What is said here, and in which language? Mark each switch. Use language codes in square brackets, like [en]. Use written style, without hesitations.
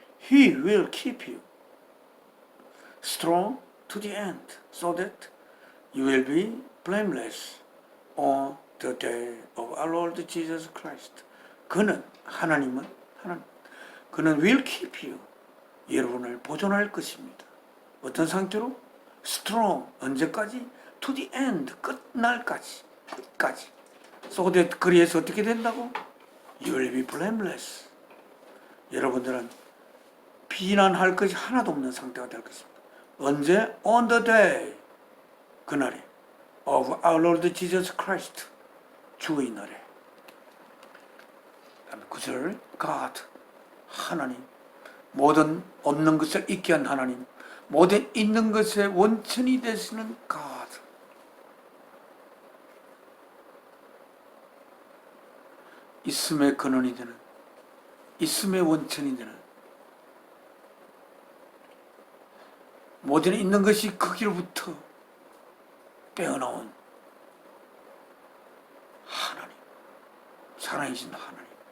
[en] He will keep you strong to the end, so that you will be blameless on the day of our Lord Jesus Christ. [ko] 하나님, 그는 [en] will keep you, [ko] 여러분을 보존할 것입니다. 어떤 상태로? strong, 언제까지? [en] to the end, 끝까지. [ko] so that, 그리해서 어떻게 된다고? [en] you will be blameless. [ko] 여러분들은 비난할 것이 하나도 없는 상태가 될 것입니다. 언제? [en] on the day, 그날에 of our Lord Jesus Christ, [ko] 주의 날에. 9절, God, 하나님, 모든 없는 것을 있게 한 하나님, 모든 있는 것의 원천이 되시는 God. 있음의 근원이 되는, 있음의 원천이 되는, 모든 있는 것이 거기로부터 빼어나온 하나님, 살아계신 하나님,